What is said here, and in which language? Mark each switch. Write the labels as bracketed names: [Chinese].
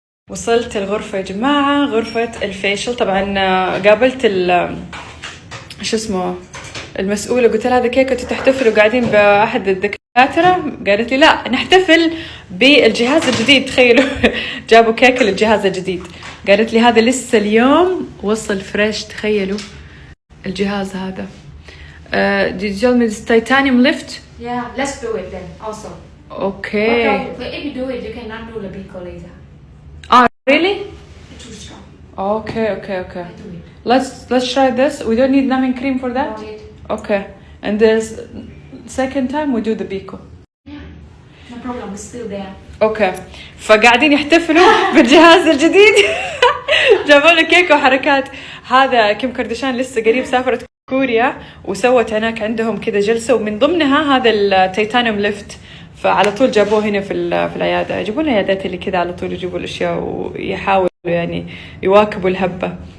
[Arabic] وصلت الغرفة يا جماعة، غرفة الفيشل. طبعا قابلت شو اسمه المسؤولة، قلت لها هذا كيك انتوا تحتفلوا قاعدين بأحد الدكاترة؟ قالت لي لا نحتفل بالجهاز الجديد. تخيلوا جابوا كيك للجهاز الجديد. قالت لي هذا لسه اليوم وصل فريش. تخيلوا الجهاز هذا. [English] Did you tell me this titanium lift? Yeah, let's do it then also. Okay. But if you do it, you cannot do the Bico later. Ah, really? It's too strong. Okay. I do it. Let's try this. We don't need numbing cream for that? No need. Okay. And there's second time we do the Bico. Yeah, no problem. It's still there. Okay. [Arabic] فقاعدين يحتفلوا بالجهاز الجديد. جابوا له كيك وحركات. هذا كيم كارداشيان لسه قريب سافرت كوريا وسوت هناك عندهم كذا جلسة، ومن ضمنها هذا التيتانيوم ليفت. فعلى طول جابوه هنا في العيادة. يجيبون العيادات اللي كذا على طول يجيبوا الأشياء ويحاولوا يعني يواكبوا الهبة.